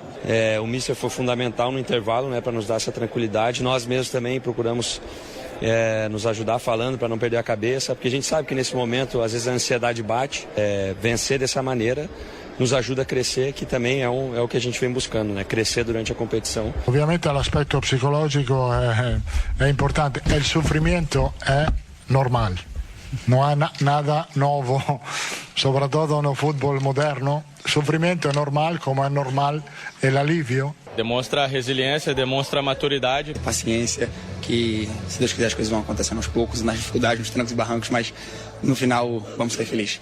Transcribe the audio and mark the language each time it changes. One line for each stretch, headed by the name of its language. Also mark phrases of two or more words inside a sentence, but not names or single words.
Portuguese: O Mister foi fundamental no intervalo, né, para nos dar essa tranquilidade. Nós mesmos também procuramos nos ajudar falando para não perder a cabeça, porque a gente sabe que nesse momento às vezes a ansiedade bate. Vencer dessa maneira nos ajuda a crescer, que também é o que a gente vem buscando, né? Crescer durante a competição.
Italian: Obviamente l'aspetto psicologico è importante, il sofrimento è normal, non è
Portuguese: nada novo,
Italian: soprattutto
Portuguese: no futebol moderno. Sofrimento é normal, como é normal o alívio. Demonstra resiliência, demonstra maturidade. Paciência, que se Deus quiser as coisas vão acontecendo aos poucos, nas dificuldades, nos trancos e barrancos, mas no final vamos ser felizes.